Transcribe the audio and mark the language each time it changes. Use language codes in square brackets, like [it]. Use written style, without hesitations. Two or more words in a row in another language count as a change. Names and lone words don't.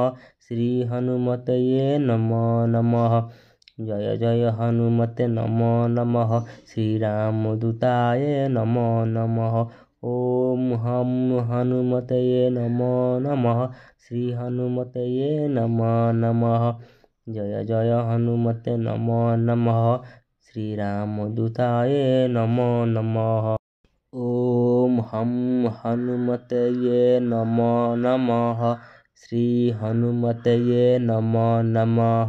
[sa] ଶ୍ରୀ ହନୁମତୟେ ନମଃ ନମଃ। ଜୟ ଜୟ ହନୁମତେ ନମଃ ନମଃ। ଶ୍ରୀରାମଦୂତାୟ ନମଃ ନମଃ। ଓମ୍ ହଂ ହନୁମତୟେ ନମଃ ନମଃ। ଶ୍ରୀ ହନୁମତୟେ ନମଃ ନମଃ। जय जय हनुमते नमो नमः श्रीरामदूताय नमो नमः। ॐ हं हनुमतये नमो नमः श्री हनुमतये नमो नमः।